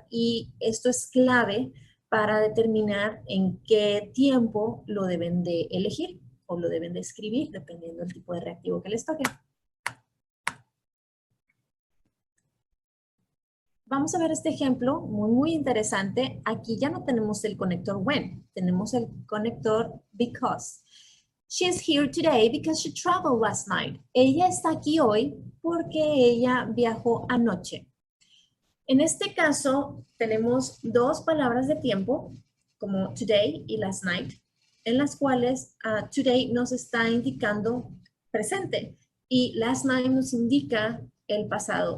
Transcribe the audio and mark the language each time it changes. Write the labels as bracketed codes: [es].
[es] Y esto es clave para determinar en qué tiempo lo deben de elegir o lo deben de escribir, dependiendo del tipo de reactivo que les toque. Vamos a ver este ejemplo muy interesante. Aquí ya no tenemos el conector when, tenemos el conector because. [en] She is here today because she traveled last night. [es] Ella está aquí hoy porque ella viajó anoche. En este caso tenemos dos palabras de tiempo, como today y last night, en las cuales today nos está indicando presente y last night nos indica el pasado.